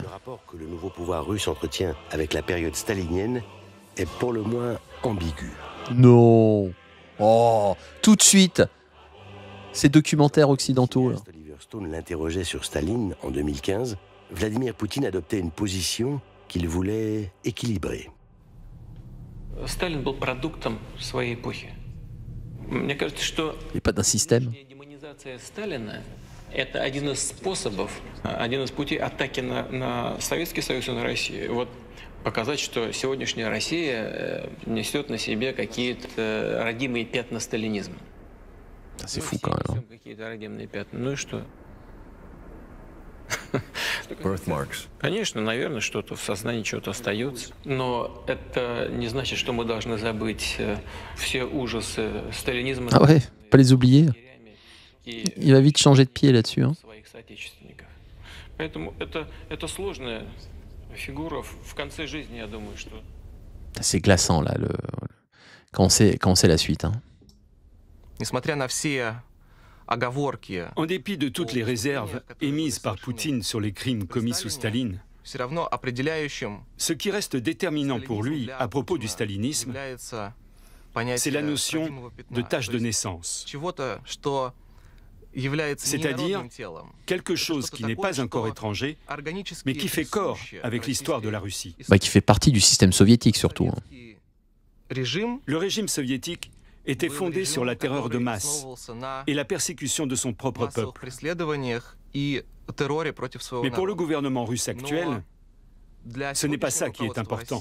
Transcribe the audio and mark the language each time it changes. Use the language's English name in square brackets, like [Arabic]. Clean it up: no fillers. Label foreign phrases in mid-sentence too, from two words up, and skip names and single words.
[French] Le rapport que le nouveau pouvoir russe entretient avec la période stalinienne est pour le moins ambigu. Non. Oh, tout de suite. Ces documentaires occidentaux. Là. Oliver Stone l'interrogeait sur Staline en 2015. Vladimir Poutine adoptait une position qu'il voulait équilibrer. [Russian] Сталин был продуктом своей эпохи. Мне кажется, что [French] il n'y a pas d'un système. [Russian] Демонизация Сталина – это один из способов, один из путей атаки на Советский Союз и на Россию. Вот показать, что сегодняшняя Россия несет на себе какие-то родимые пятна сталинизма. [French] C'est fou quand même. [Russian] Какие-то родимые пятна. Ну и что? Конечно, наверное, что-то в сознании чего-то остается. Но это не значит, что мы должны забыть все ужасы сталинизма. [French] Ah ouais, pas les oublier. Il va vite changer de pied là-dessus. Hein. [Russian] Поэтому это сложная фигура в конце жизни, я думаю, что. [French] C'est glaçant là, quand on sait la suite. Hein. [Russian] Nесмотря на все оговорки, [French] en dépit de toutes les réserves émises par Poutine sur les crimes commis sous Staline, [Russian] все равно определяющим [French] ce qui reste déterminant pour lui à propos du stalinisme, c'est la notion de tâche de naissance. [Russian] чего-то, что является [French] C'est-à-dire [Russian] неинородным телом. [French] quelque chose qui n'est pas un corps étranger, mais qui fait corps avec l'histoire de la Russie. Bah, qui fait partie du système soviétique surtout. Hein. Le régime soviétique était fondé sur la terreur de masse et la persécution de son propre peuple. Mais pour le gouvernement russe actuel, ce n'est pas ça qui est important.